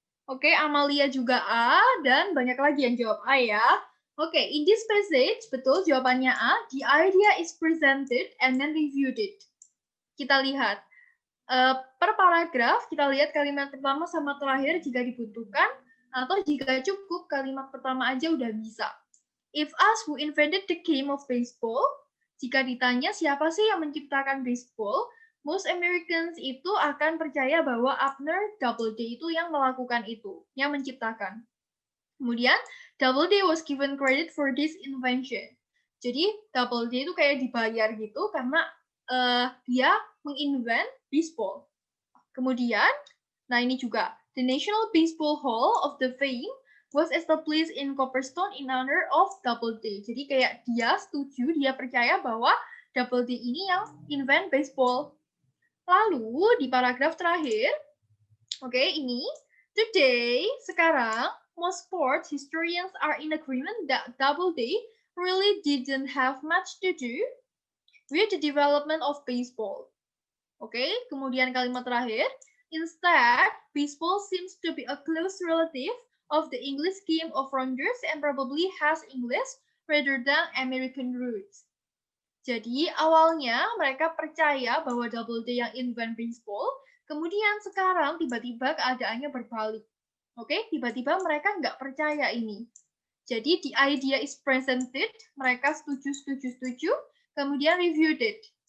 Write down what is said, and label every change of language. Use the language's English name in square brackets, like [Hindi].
[Indonesian] Oke, Amalia juga A, dan banyak lagi yang jawab A ya. [English] Oke, in this passage, [Indonesian] betul jawabannya A, [English] the idea is presented and then reviewed it. [Indonesian] Kita lihat, per paragraf, kita lihat kalimat pertama sama terakhir jika dibutuhkan, atau jika cukup, kalimat pertama aja udah bisa. [English] If asked who invented the game of baseball, [Indonesian] jika ditanya siapa sih yang menciptakan baseball, [English] most Americans [Indonesian] itu akan percaya bahwa Abner Doubleday itu yang melakukan itu, yang menciptakan. Kemudian, [English] Doubleday was given credit for this invention. [Indonesian] Jadi, Doubleday itu kayak dibayar gitu karena dia menginvent baseball. Kemudian, nah ini juga, [English] the National Baseball Hall of the Fame was established in Copperstone in honor of Doubleday. [Indonesian] Jadi kayak dia setuju, dia percaya bahwa Doubleday ini yang invent baseball. Lalu di paragraf terakhir, oke, ini, [English] today, [Indonesian] sekarang, [English] most sports historians are in agreement that Doubleday really didn't have much to do with the development of baseball. [Indonesian] Oke, kemudian kalimat terakhir, [English] instead, baseball seems to be a close relative of the English game of rounders and probably has English rather than American roots. [Indonesian] Jadi awalnya mereka percaya bahwa Doubleday yang invent baseball, kemudian sekarang tiba-tiba keadaannya berbalik. Oke, tiba-tiba mereka nggak percaya ini. Jadi [English] the idea is presented, [Indonesian] mereka setuju, kemudian [English] reviewed it.